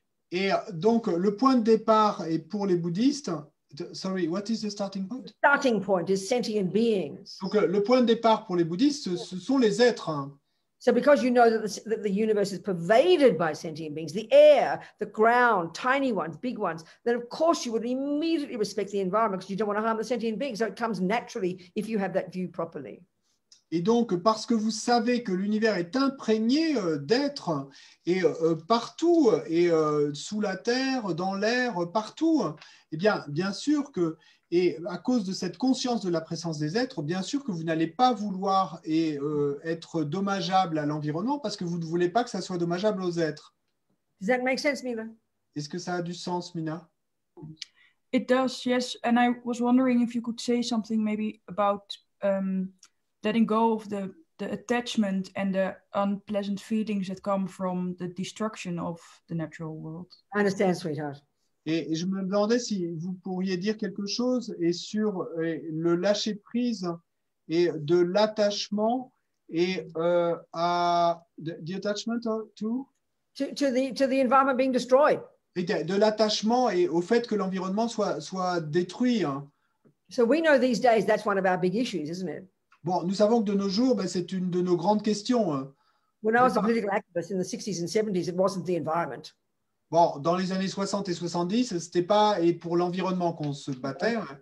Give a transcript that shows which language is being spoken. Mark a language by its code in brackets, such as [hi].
[fr] Et donc, le point de départ est pour les bouddhistes. [en] Sorry, what is the starting point? The starting point is sentient beings. [fr] Donc, le point de départ pour les bouddhistes, ce sont les êtres. [en] So because you know that the universe is pervaded by sentient beings, the air, the ground, tiny ones, big ones, then of course you would immediately respect the environment because you don't want to harm the sentient beings. So it comes naturally if you have that view properly. [fr] Et donc, parce que vous savez que l'univers est imprégné d'êtres, et partout, et sous la terre, dans l'air, partout, eh bien sûr que, et à cause de cette conscience de la présence des êtres, bien sûr que vous n'allez pas vouloir être dommageable à l'environnement parce que vous ne voulez pas que ça soit dommageable aux êtres. [en] Does that make sense, Mila? [fr] Est-ce que ça a du sens, Mina? [en] It does, yes. And I was wondering if you could say something maybe about letting go of the attachment and the unpleasant feelings that come from the destruction of the natural world. I understand, sweetheart. [fr] Et je me demandais si vous pourriez dire quelque chose et sur le lâcher prise et de l'attachement et à [en] the attachment to the environment being destroyed. [fr] Et de l'attachement et au fait que l'environnement soit détruit. [en] So we know these days that's one of our big issues, isn't it? [fr] Bon, nous savons que de nos jours, c'est une de nos grandes questions. [en] When I was a political activist in the 60s and 70s, it wasn't the environment. [fr] Bon, dans les années 60 et 70, c'était pas pour l'environnement qu'on se battait.